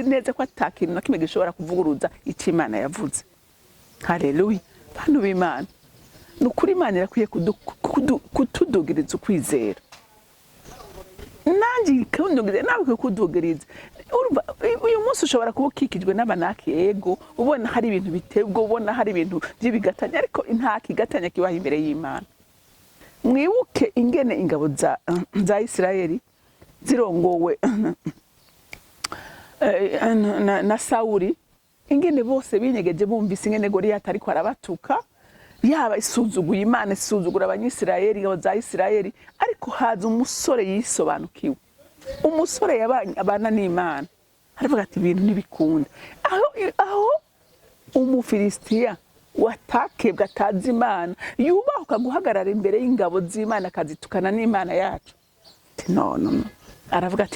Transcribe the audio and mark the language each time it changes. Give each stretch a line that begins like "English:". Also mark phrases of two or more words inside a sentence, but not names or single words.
Rundi: neza ko atakintu na kimwe gishobora kuvuguruza ico Imana yavuze haleluya bantu b'Imana nukuri Imana irakwiye kutudugiriza ukwizera nanjye kundugiriza nawe kudugiriza urumva uyu munsi ushobora kuba ukikijwe n'abanaki yego ubona hari ibintu bitebwe ubona hari ibintu by'ibigatanya ariko nta kigatanya kibaho imbere y'Imana mwibuke ingene ingabo za Isirayeli zirongowe na Sauli ingene bose binyegeje bumvise ingene Goliyati ariko arabatuka yaba isuzuguye Imana isuzugura abanyisirayeli ingabo za Isirayeli ariko haza umusore yisobanukiwe umusore yabanye abana n'Imana aravuga ati ibintu nibikunda aho umufilistiya watakebwa atazi Imana yubahuka guhagarara imbere y'ingabo z'Imana akazitukana n'Imana yacu no aravuga ati